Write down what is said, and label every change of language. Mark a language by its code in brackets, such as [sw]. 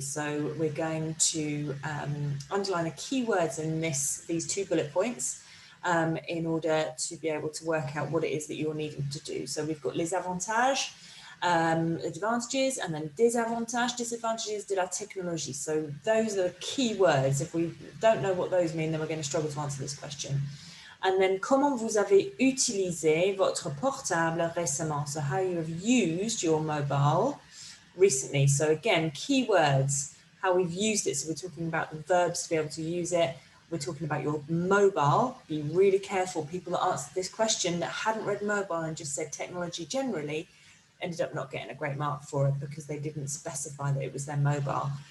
[en] So we're going to underline the keywords in these 2 bullet points in order to be able to work out what it is that you're needing to do. So we've got les avantages, advantages, and then désavantages, disadvantages [fr] de la technologie. [en] So those are the key words. If we don't know what those mean, then we're going to struggle to answer this question. [fr] And then, comment vous avez utilisé votre portable récemment? [en] So how you have used your mobile recently. So again, keywords, how we've used it. So we're talking about the verbs to be able to use it. We're talking about your mobile. Be really careful. People that answered this question that hadn't read mobile and just said technology generally ended up not getting a great mark for it because they didn't specify that it was their mobile.